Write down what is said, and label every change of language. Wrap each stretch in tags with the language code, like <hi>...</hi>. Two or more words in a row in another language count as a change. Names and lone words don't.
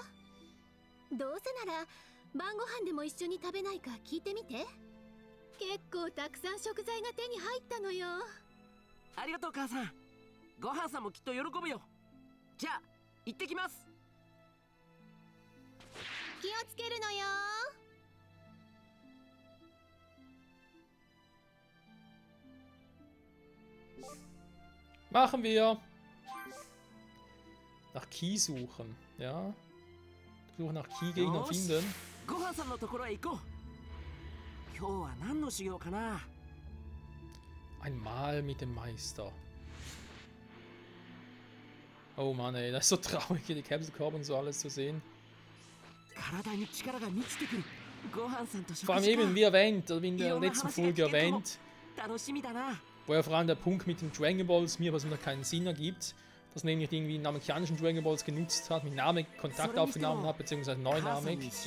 <ja>どうせなら晩ご飯でも一緒に食べないか聞いてみて。結構たくさん食材が手に入ったのよ。ありがとう母さん。ごはんさんもきっと喜ぶよ。じゃあ行ってきます。気をつけるのよ。</ja> <de>Machen wir. Nach Key suchen. Ja. Suche nach Key-Gegner finden.</de> <ja>ごはんさんのところへ行こう。今日は何の修行かな。</ja> <de>Ein Mahl mit dem Meister. Oh Mann, ey, das ist so traurig, hier die Capsule Corp und so alles zu sehen. Vor allem eben, wie erwähnt, oder wie in der letzten Folge erwähnt, wo ja vor allem der Punkt mit den Dragon Balls mir persönlich keinen Sinn ergibt, dass man nämlich irgendwie den amerikanischen Dragon Balls genutzt hat, mit Namen Kontakt aufgenommen hat, beziehungsweise neunamig.</de>